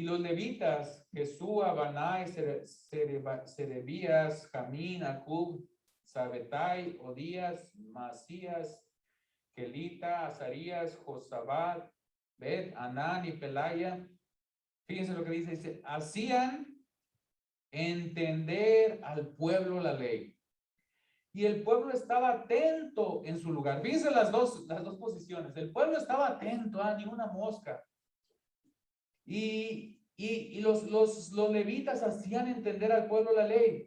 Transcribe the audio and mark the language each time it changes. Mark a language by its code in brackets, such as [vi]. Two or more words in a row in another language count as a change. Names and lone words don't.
[es] los levitas, Jesúa, Banai, Serebías, Jamín, Acub, Sabetai, Odías, Masías, Kelita, Azarías, Josabad, Bet, Anán y Pelaya. Fíjense lo que dice, hacían entender al pueblo la ley y el pueblo estaba atento en su lugar. Fíjense las dos posiciones. El pueblo estaba atento, ni una mosca. Y los levitas hacían entender al pueblo la ley.